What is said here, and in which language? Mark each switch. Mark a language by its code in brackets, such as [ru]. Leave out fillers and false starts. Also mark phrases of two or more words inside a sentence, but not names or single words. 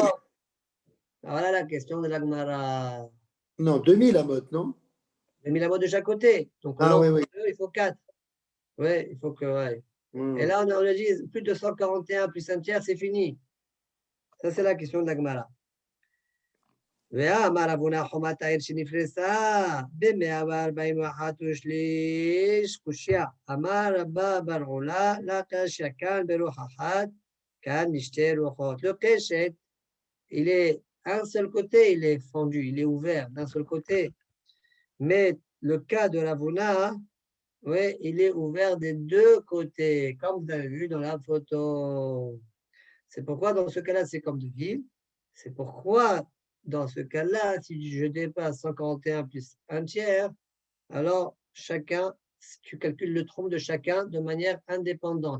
[fr] Voilà la question de la Gemara. Non, 2000 à mode, non? 2000 amot de chaque côté. Donc, oui. il faut 4. Oui, il faut que. Ouais. Et là, on a dit plus de 141 plus un tiers, c'est fini. Ça, c'est la question de la Gemara. [he] ואמר אבונה חומת העיר שנפרסה ב-141 ושליש קושיה. אמר רבא בר עולה לה קשיא כאן ברוח אחת, כאן משתי רוחות. [fr] Le keshet, il est un seul côté, il est fendu, il est ouvert d'un seul côté. Mais le cas de l'Avuna, ouais, il est ouvert des deux côtés, comme vous avez vu dans la photo. C'est pourquoi dans ce cas-là, c'est comme de ville. C'est pourquoi dans ce cas-là, si je dépasse 141 plus un tiers, alors chacun, tu calcules le trompe de chacun de manière indépendante.